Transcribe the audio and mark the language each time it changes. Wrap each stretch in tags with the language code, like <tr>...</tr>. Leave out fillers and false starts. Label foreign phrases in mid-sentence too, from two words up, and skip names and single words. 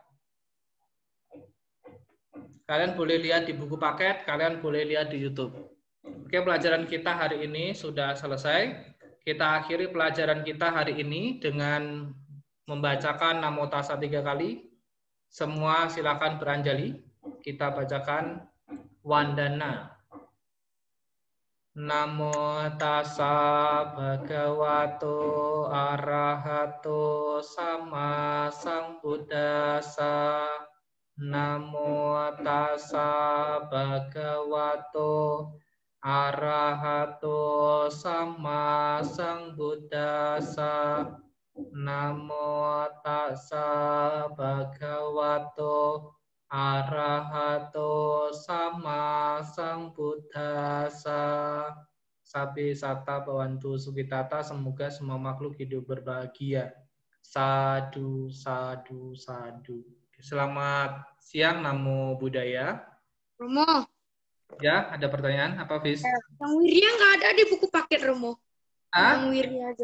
<id>Kalian boleh lihat di buku paket, kalian boleh lihat di YouTube. Oke, pelajaran kita hari ini sudah selesai. Kita akhiri pelajaran kita hari ini dengan membacakan Namo Tassa 3 kali. Semua silakan beranjali. Kita bacakan Wandana.</id> <pi>Namo tassa bhagavato arahato sama sambuddhassa. Namo tassa bhagavato arahato sama sambuddhassa. Namo tassa bhagavato arahato sama sambuddhassa. Sabi sata bawantu sukitata,</pi> <id>semoga semua makhluk hidup berbahagia.</id> <pi>Sadu, sadu, sadu.</pi> <id>Selamat siang,</id> <pi>Namo Buddhaya.</pi> <id>Romo, Ya, ada pertanyaan apa, Fis? yang wirya nggak ada di buku paket, Romo. Yang wirya aja.</id>